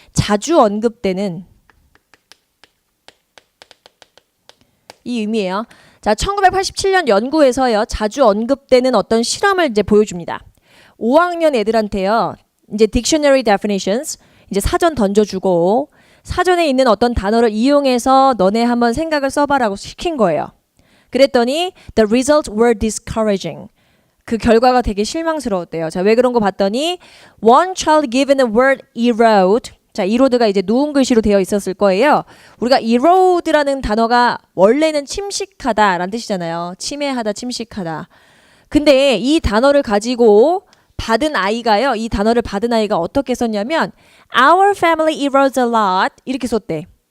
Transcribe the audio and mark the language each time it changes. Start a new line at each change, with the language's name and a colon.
Korean: 자주 언급되는 이 의미예요. 자, 1987년 연구에서요. 자주 언급되는 어떤 실험을 이제 보여줍니다. 5학년 애들한테요. 이제
English: dictionary definitions
Korean: 이제 사전 던져주고 사전에 있는 어떤 단어를 이용해서 너네 한번 생각을 써봐라고 시킨 거예요. 그랬더니
English: the results were discouraging.
Korean: 그 결과가 되게 실망스러웠대요. 자, 왜 그런 거 봤더니
English: one child given the word erode.
Korean: 자, erode가 이제 누운 글씨로 되어 있었을 거예요. 우리가 erode라는 단어가 원래는 침식하다라는 뜻이잖아요. 침해하다, 침식하다. 근데 이 단어를 가지고 받은 아이가요. 이 단어를 받은 아이가 어떻게 썼냐면
English: Our family erodes a lot
Korean: 이렇게 썼대.